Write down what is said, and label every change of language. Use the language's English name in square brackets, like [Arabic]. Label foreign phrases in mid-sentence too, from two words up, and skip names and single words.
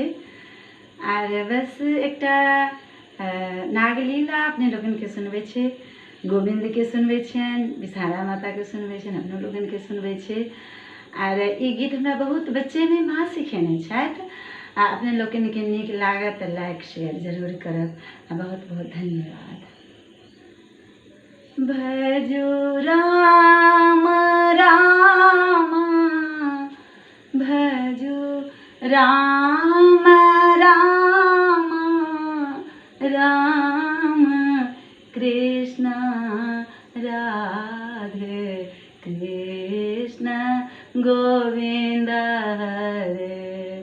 [Maithili] और बस एकटा नागलीला अपने लोगन के सुनबे छे, गोविंद के सुनबे छन, विषहारा माता के सुनबे छन, अपने लोगन के सुनबे छे। और ई गीत हमरा बहुत बच्चे में माँ सिखेने छथि। अपने लोगन के नीक लागत लाइक शेयर जरूर करब। बहुत बहुत धन्यवाद। भजो राम राम भजो राम राम राम कृष्ण राधे कृष्ण गोविंद हरे।